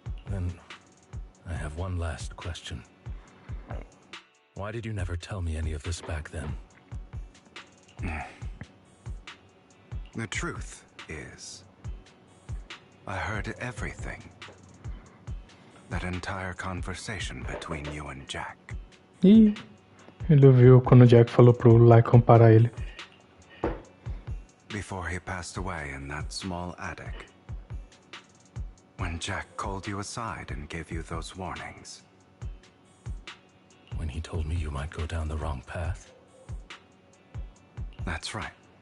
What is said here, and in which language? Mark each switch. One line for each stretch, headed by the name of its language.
English: Then, I have one last question. Why did you never tell me any of this back then? The truth is, I heard everything. That entire conversation between you and Jack.
Portuguese: Ih, ele ouviu quando o Jack falou pro Lycan parar ele.
English: Before he passed away in that small attic. When Jack called you aside and gave you those warnings. When he told me you might go down the wrong path? That's right.